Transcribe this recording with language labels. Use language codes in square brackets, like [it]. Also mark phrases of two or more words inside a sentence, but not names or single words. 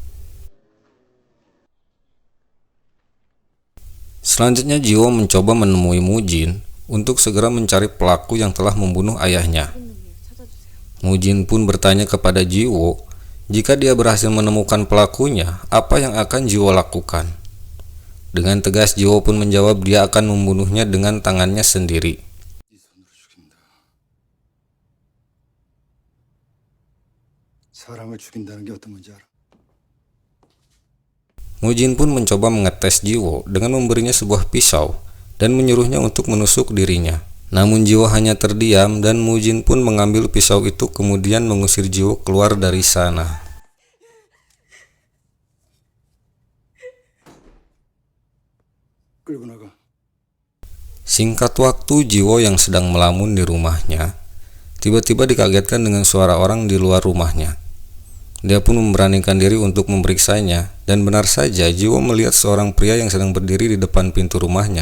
[id] Selanjutnya Jiwo mencoba menemui Mujin untuk segera mencari pelaku yang telah membunuh ayahnya. Mujin pun bertanya kepada Jiwo, jika dia berhasil menemukan pelakunya, apa yang akan Jiwo lakukan? Dengan tegas Jiwo pun menjawab dia akan membunuhnya dengan tangannya sendiri. [ko] 네 손으로 죽인다. 사람을 죽인다는 게 어떤 건지 알아? [id] Mujin pun mencoba mengetes Jiwo dengan memberinya sebuah pisau dan menyuruhnya untuk menusuk dirinya. Namun Jiwo hanya terdiam dan Mujin pun mengambil pisau itu kemudian mengusir Jiwo keluar dari sana. [ko] 끌고 나가. [id] Singkat waktu, Jiwo yang sedang melamun di rumahnya tiba-tiba dikagetkan dengan suara orang di luar rumahnya. Dia pun memberanikan diri untuk memeriksanya, dan benar saja Jiwo melihat seorang pria yang sedang berdiri di depan pintu rumahnya.